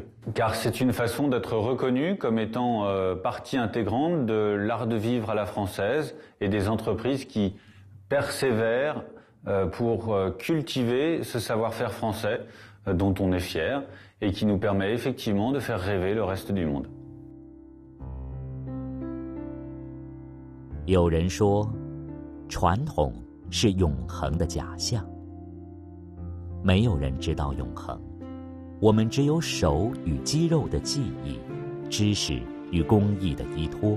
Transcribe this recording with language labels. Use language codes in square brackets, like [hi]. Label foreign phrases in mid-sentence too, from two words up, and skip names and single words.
[fr] Car c'est une façon d'être reconnu comme étant partie intégrante de l'art de vivre à la française et des entreprises qui persévèrent pour cultiver ce savoir-faire français dont on est fier et qui nous permet effectivement de faire rêver le reste du monde. [zh] 有人说，传统是永恒的假象。没有人知道永恒，我们只有手与肌肉的记忆，知识与工艺的依托。